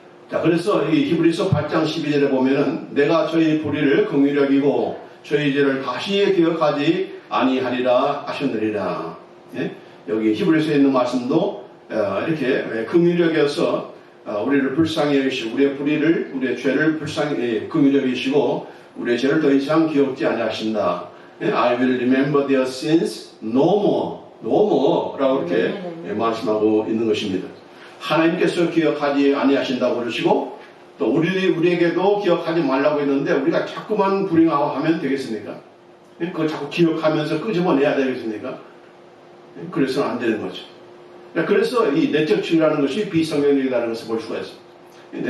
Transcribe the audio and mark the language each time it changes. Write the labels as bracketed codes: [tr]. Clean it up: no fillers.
[ko] 자, 그래서 이 히브리서 8장 12절에 보면은 내가 저희 불의를 긍휼히 여기고 저희 죄를 다시 기억하지 아니하리라 하셨느니라. 예? 여기 히브리서에 있는 말씀도 이렇게 긍휼히 여겨서 우리를 불쌍히 여기시고 우리의 불의를 우리의 죄를 불쌍히 긍휼히 여기시고 우리의 죄를 더 이상 기억지 아니하신다. 예? [en] I will remember their sins no more [ko] 라고 이렇게 말씀하고 있는 것입니다. 하나님께서 기억하지 아니하신다고 그러시고 또 우리에게도 기억하지 말라고 했는데 우리가 자꾸만 불행하고 하면 되겠습니까? 그걸 자꾸 기억하면서 끄집어내야 되겠습니까? 그래서는 안 되는 거죠. 그래서 이 내적 주의라는 것이 비성경적이라는 것을 볼 수가 있습니다.